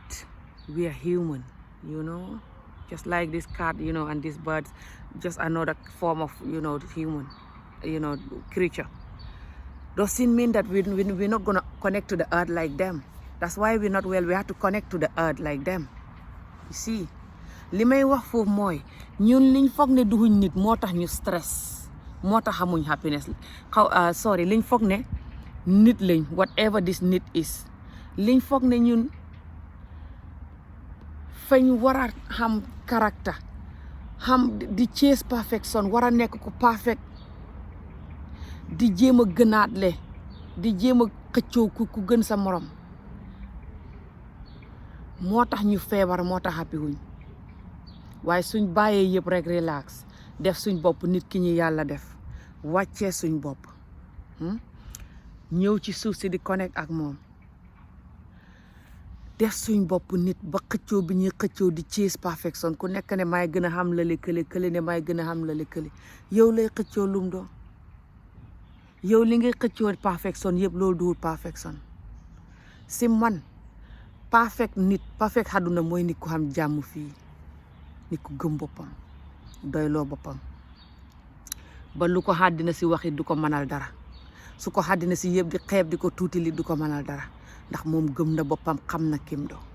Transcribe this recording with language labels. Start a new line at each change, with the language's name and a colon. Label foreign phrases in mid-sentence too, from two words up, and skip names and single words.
English: We are human, you know. Just like this cat, you know, and these birds, just another form of, you know, human, you know, creature. Doesn't mean that we're not gonna connect to the earth like them. That's why we're not well. We have to connect to the earth like them. You see.
Wolof: li may wax foofu mooy ñun liñ foog ne duhuñ nit moo tax ñu stress moo tax xamuñ happiness liñ foog ne nit lañ
English: whatever this
Wolof: nit is liñ foog ne ñun fañ war a xam caractère xam di
English: chase perfection
Wolof: war a nekk ko perfect di jéem a gënaatle di jéem a xëccoo ku gën sa morom moo tax ñu feebar moo tax happy wuñ waaye suñ bàyyee yëpp rek relax def suñ bopp nit ki ñu yàlla def wàccee suñ bopp ñëw ci suuf si di connect ak moom def suñ bopp nit ba xëccoo bi ñuy xëccoo di
English: chase perfection
Wolof: ku nekk ne may gën a xam la kële ne may gën a xam la kële yow lay xëccoo lum doon yow li ngay xëccoo perfection yëpp loolu duwul perfection si man perfect nit perfect àdduna mooy nit ku xam jàmm fii nit ku gëm boppam doyloo boppam ba lu ko àddina si waxit du ko mënal dara su ko àddina si yëpp di xeeb di ko tuuti li du ko mënal dara ndax moom gëm na boppam xam na kim do